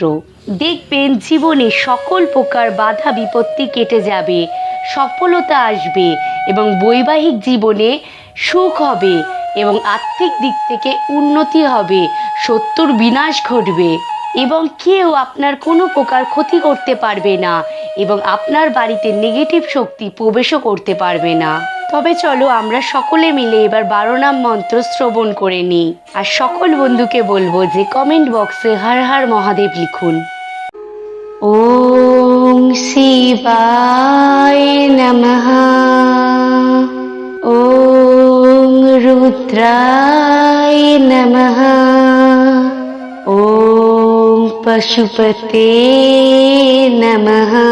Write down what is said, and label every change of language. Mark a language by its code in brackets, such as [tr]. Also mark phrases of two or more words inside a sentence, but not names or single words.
[bn] দেখবেন জীবনে সকল প্রকার বাধা বিপত্তি কেটে যাবে, সফলতা আসবে এবং বৈবাহিক জীবনে সুখ হবে এবং আর্থিক দিক থেকে উন্নতি হবে, শত্রুর বিনাশ ঘটবে এবং কেউ আপনার কোনো প্রকার ক্ষতি করতে পারবে না এবং আপনার বাড়িতে নেগেটিভ শক্তি প্রবেশও করতে পারবে না। তবে চলো আমরা সকলে মিলে এবার 12 নাম মন্ত্র শ্রবণ করে নিই। আর সকল বন্ধুকে বলবো যে কমেন্ট বক্সে হর হর মহাদেব লিখুন। [sa] ওম শিবায় নমঃ। ওম রুদ্রায় নমঃ। ওম পশুপতে নমঃ।